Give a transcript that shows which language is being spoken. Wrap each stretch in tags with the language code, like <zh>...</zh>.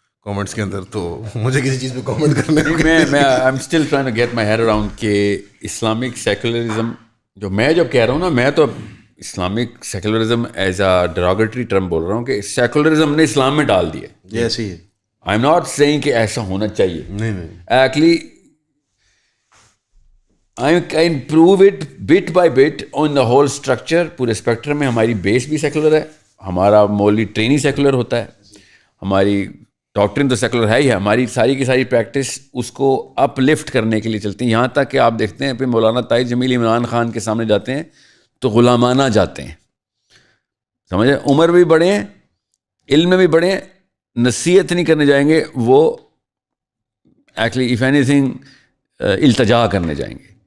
<ur>Comments کے اندر, تو مجھے کسی چیز پہ کامنٹ کرنے میں</ur> <en>I am still trying to get my head around</en> <ur>کہ اسلامک سیکولرزم میں جب کہہ رہا ہوں نا, میں تو Islamic secularism</ur> <en>as a derogatory term</en> <ur>بول رہا ہوں کہ سیکولرزم نے اسلام میں ڈال دیا. یہ ایسے ہی ہے.</ur> <en>I am not saying</en> <ur>کہ ایسا ہونا چاہیے. نہیں</ur> <en>Actually I can prove it bit by bit on the whole structure.</en> <ur>پورے اسپیکٹرم میں ہماری بیس بھی سیکولر ہے, ہمارا مولوی ٹریننگ سیکولر ہوتا ہے, ہماری ڈاکٹرن تو سیکولر ہے ہی ہے, ہماری ساری کی ساری پریکٹس اس کو اپ لفٹ کرنے کے لیے چلتی ہیں. یہاں تک کہ آپ دیکھتے ہیں پھر مولانا طاہر جمیل عمران خان کے سامنے جاتے ہیں تو غلامانہ جاتے ہیں, سمجھے, عمر بھی بڑے ہیں, علم میں بھی بڑے ہیں, نصیحت نہیں کرنے جائیں گے وہ,</ur> <en>actually if any thing</en> <ur>التجا کرنے جائیں گے.</ur>